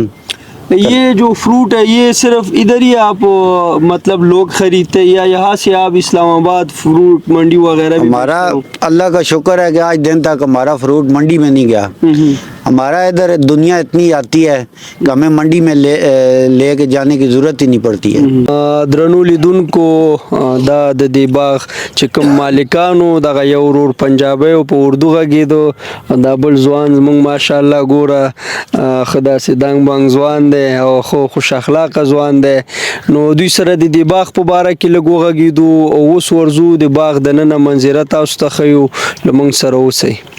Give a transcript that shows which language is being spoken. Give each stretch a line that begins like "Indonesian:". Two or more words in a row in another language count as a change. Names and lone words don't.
Urdu: یہ جو فروٹ ہے یہ صرف ادھر ہی آپ مطلب لوگ خریدتے یا یہاں سے آپ اسلام آباد فروٹ منڈی وغیرہ؟ ہمارا اللہ کا شکر ہے کہ آج دن تک ہمارا فروٹ منڈی میں نہیں گیا. ہمارا ادھر دنیا اتنی آتی ہے کہ ہمیں منڈی میں لے کے جانے کی ضرورت ہی نہیں پڑتی ہے.
Pashto: درنو لیدونکو دا د دې باغ چې کوم مالکانو دغه یو ورور پنجابی په اردو غږېدو, دا بل ځوان زموږ ماشاءالله ګوره ښه داسې دنګ بنګ ځوان دی او ښه خوش اخلاقه ځوان دی. نو دوی سره د دې باغ په باره کې لږ وغږېدو او اوس ورځو د باغ دننه منظره تاسو ته ښیو, له موږ سره اوسئ.